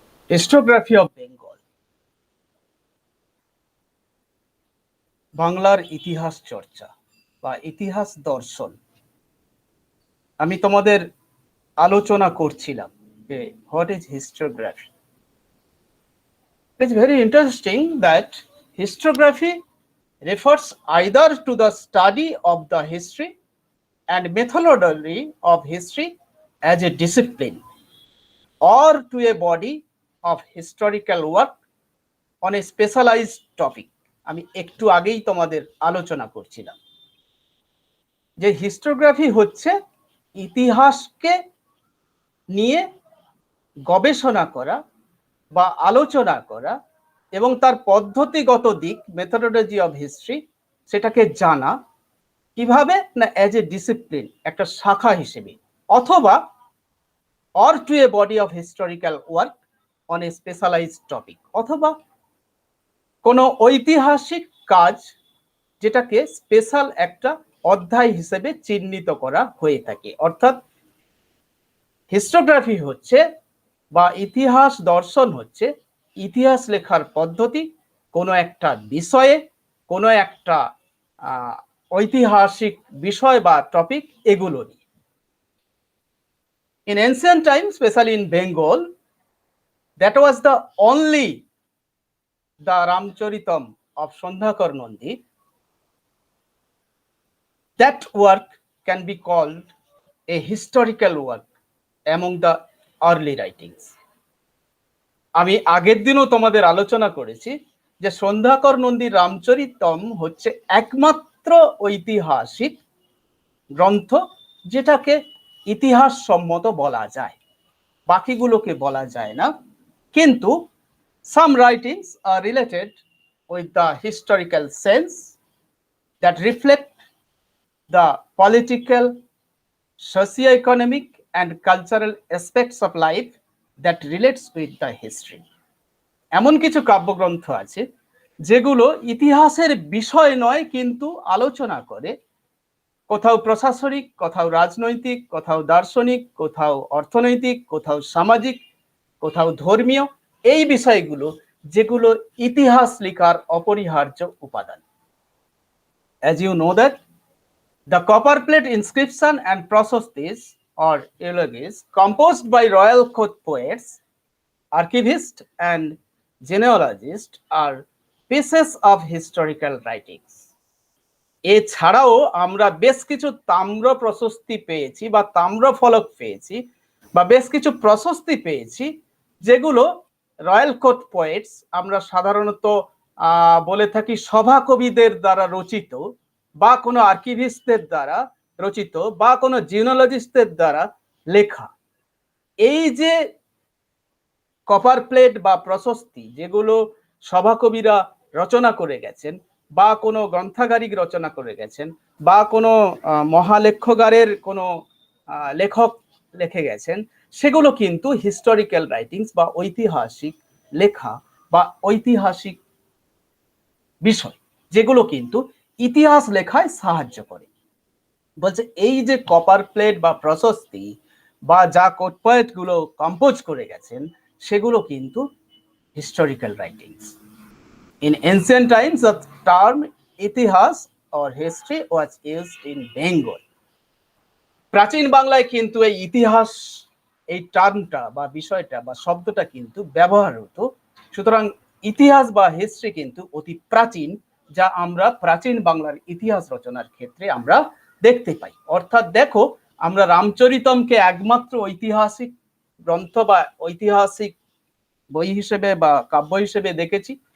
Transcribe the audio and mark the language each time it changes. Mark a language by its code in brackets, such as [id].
[bn] Historiography of Bengal, বাংলার ইতিহাস চর্চা বা ইতিহাস দর্শন। আমি তোমাদের আলোচনা করছিলাম যে [en] What is historiography. It's very interesting that historiography refers either to the study of the history and methodology of history as a discipline or to a body of historical work on a specialized topic. [bn] আমি একটু আগেই তোমাদের আলোচনা করছিলাম যে historiography হচ্ছে ইতিহাসকে নিয়ে গবেষণা করা বা আলোচনা করা এবং তার পদ্ধতিগত দিক, [en] methodology of history, [bn] সেটাকে জানা কিভাবে না [en] as a discipline, [bn] একটা শাখা হিসেবে, অথবা [en] or to a body of historical work on a specialised topic, [bn] অথবা কোনো ঐতিহাসিক কাজ যেটাকে স্পেশাল একটা অধ্যায় হিসেবে চিহ্নিত করা হয়ে থাকে। অর্থাৎ হিস্টোগ্রাফি হচ্ছে বা ইতিহাস দর্শন হচ্ছে ইতিহাস লেখার পদ্ধতি, কোনো একটা বিষয়ে, কোনো একটা ঐতিহাসিক বিষয় বা টপিক, এগুলো নিয়ে। [en] In ancient times, especially in Bengal, that was the only the Ramcharitam of Sandhakar Nandi. That work can be called a historical work among the early writings. [bn] আমি আগের দিনও তোমাদের আলোচনা করেছি যে সন্ধ্যাকর নন্দীর রামচরিতম হচ্ছে একমাত্র ঐতিহাসিক গ্রন্থ যেটাকে ইতিহাস সম্মত বলা যায়, বাকিগুলোকে বলা যায় না। কিন্তু [en] some writings are related with the historical sense that reflect the political, socio-economic and cultural aspects of life that relates with the history. [bn] এমন কিছু কাব্যগ্রন্থ আছে যেগুলো ইতিহাসের বিষয় নয় কিন্তু আলোচনা করে কোথাও প্রশাসনিক, কোথাও রাজনৈতিক, কোথাও দার্শনিক, কোথাও অর্থনৈতিক, কোথাও সামাজিক, কোথাও ধর্মীয়, এই বিষয়গুলো যেগুলো ইতিহাস লেখার অপরিহার্য উপাদান। [en] As you know that the copper plate inscription and prosopis or eulogies composed by royal court poets, archivists and genealogists are pieces of historical writings. [bn] এছাড়াও আমরা বেশ কিছু তাম্র প্রশস্তি পেয়েছি বা তাম্র ফলক পেয়েছি বা বেশ কিছু প্রশস্তি পেয়েছি যেগুলো [en] royal court poets, [bn] আমরা সাধারণত বলে থাকি সভা কবিদের দ্বারা রচিত বা কোনো আর্কিভিস্টদের দ্বারা রচিত বা কোনো জিওলজিস্টদের দ্বারা লেখা। এই যে কপার প্লেট বা প্রশস্তি যেগুলো সভাকবিরা রচনা করে গেছেন বা কোনো গ্রন্থাগারিক রচনা করে গেছেন বা কোনো মহালেখ্যগারের কোনো লেখক লিখে গেছেন, সেগুলো কিন্তু [en] historical writings [bn] বা ঐতিহাসিক লেখা বা ঐতিহাসিক বিষয় যেগুলো কিন্তু ইতিহাস লেখায় সাহায্য করে। বলছে এই যে কপার প্লেট বা প্রশস্তি বা যা কোট পোয়েট গুলো কম্পোজ করে গেছেন সেগুলো কিন্তু [en] Historical writings. In ancient times, the term ইতিহাস or history was used in Bengal. [bn] প্রাচীন বাংলায় কিন্তু এই ইতিহাস, এই টার্মটা বা বিষয়টা বা শব্দটা কিন্তু ব্যবহার হতো। সুতরাং ইতিহাস বা হিস্ট্রি কিন্তু অতি প্রাচীন, যা আমরা প্রাচীন বাংলার ইতিহাস রচনার ক্ষেত্রে আমরা দেখতে পাই। অর্থাৎ দেখো, আমরা রামচরিতমকে একমাত্র ঐতিহাসিক গ্রন্থ বা ঐতিহাসিক বই হিসেবে বা কাব্য হিসেবে দেখেছি।